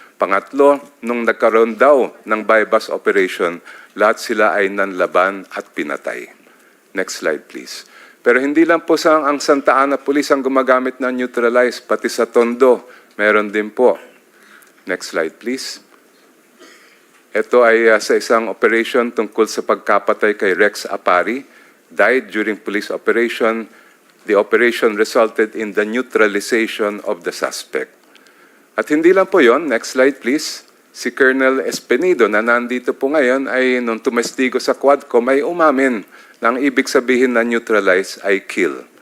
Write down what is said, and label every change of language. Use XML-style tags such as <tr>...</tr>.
<tl>Pangatlo, nung nagkaroon daw ng bypass operation, lahat sila ay nanlaban at pinatay.</tl> <en>Next slide, please.</en> <tl>Pero hindi lang po ang Santa Ana Police ang gumagamit ng neutralize, pati sa Tondo, meron din po.</tl> <en>Next slide, please.</en> <tl>Ito ay sa isang operation tungkol sa pagkapatay kay Rex Apari.</tl> <en>Died during police operation. The operation resulted in the neutralization of the suspect.</en> <tl>At hindi lang po yon,</tl> <en>next slide please,</en> <tl>si Colonel Espenido na nandito po ngayon ay nung tumestigo sa Quadcom ay umamin na ang ibig sabihin na neutralize ay kill.</tl>